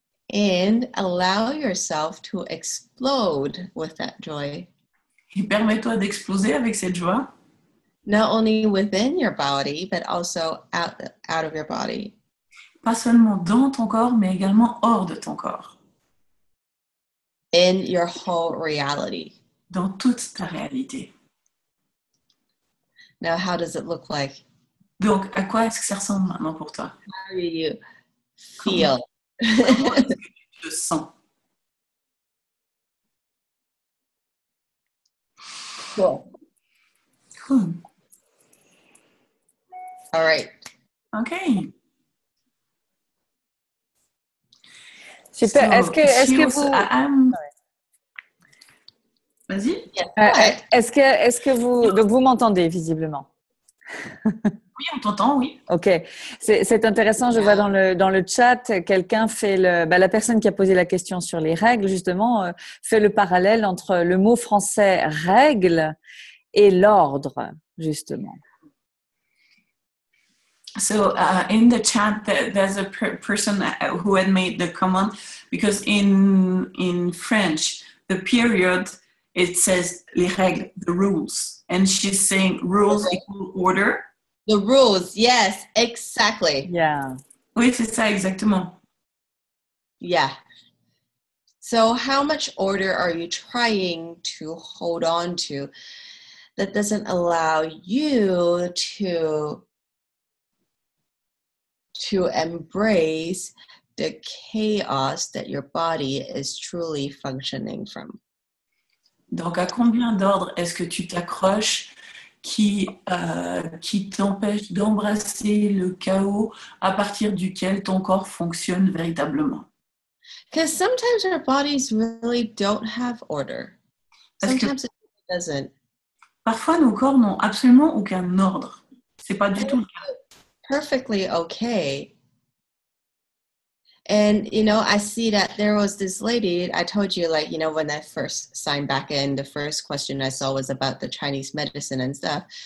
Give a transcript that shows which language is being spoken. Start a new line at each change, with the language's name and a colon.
English: And allow yourself to explode with that joy.
French: Et permets-toi d'exploser avec cette joie.
English: Not only within your body, but also out of your body.
French: Pas seulement dans ton corps, mais également hors de ton corps.
English: In your whole reality.
French: Dans toute ta réalité.
English: Now, how does it look like?
French: Donc, à quoi est-ce que ça ressemble maintenant pour toi?
English: How do you feel?
French: Comment est-ce que tu te sens?
English: Cool. All right. Okay.
French: Super. Est-ce que vous... Vas-y. Est-ce que vous... Donc, vous m'entendez visiblement. Oui, on t'entend, oui. Ok. C'est intéressant. Je vois dans le chat, quelqu'un fait la personne qui a posé la question sur les règles, justement, fait le parallèle entre le mot français règle et l'ordre, justement.
English: So in the chat, there's a person who had made the comment, because in French, the period, it says
French: les règles,
English: the rules. And she's saying rules equal order. The rules, yes, exactly. Yeah.
French: Oui, c'est ça, exactement.
English: Yeah. So how much order are you trying to hold on to that doesn't allow you to embrace the chaos that your body is truly functioning from?
French: Donc, à combien d'ordres est-ce que tu t'accroches qui t'empêche d'embrasser le chaos à partir duquel ton corps fonctionne véritablement?
English: Because sometimes our bodies really don't have order.
French: Parce que
English: Sometimes it doesn't.
French: parfois, nos corps n'ont absolument aucun ordre. C'est pas du tout le cas.
English: Perfectly okay. And, you know, I see that there was this lady, I told you, like, you know, when I first signed back in, the first question I saw was about the Chinese medicine and stuff.